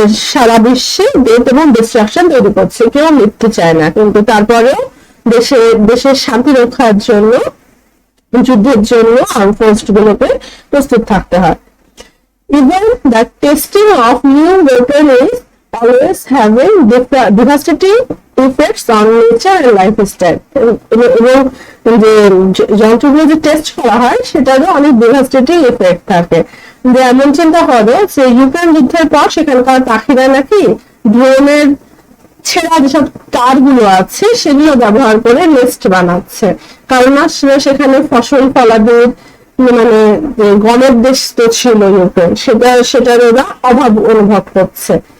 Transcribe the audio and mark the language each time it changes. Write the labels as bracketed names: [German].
[Bangla] সারা বিশ্বে ডেথ এবং ডিস্ট্রাকশন তৈরি করছে। কেউ মৃত্যু চায় না, কিন্তু তারপরেও দেশের শান্তি রক্ষার জন্য, যুদ্ধের জন্য আর্ম ফোর্স গুলোকে প্রস্তুত থাকতে হয়। [English] Even the testing of new weapon is always having devastating effects on nature and lifestyle. [Bangla] এবং যে যন্ত্রগুলো যে টেস্ট করা হয় সেটারও অনেক ডিভাস্টেটিং এফেক্ট থাকে। যে এমন চিন্তা করো যে ইউক্রেন যুদ্ধের পর সেখানকার পাখিরা নাকি ড্রোনের ছেঁড়া যেসব তারগুলো আছে সেগুলো ব্যবহার করে নেস্ট বানাচ্ছে, কারণ আসলে সেখানে ফসল ফলাদের মানে গমের দেশ তো ছিল ইউক্রেন, সেটার ওরা অভাব অনুভব করছে।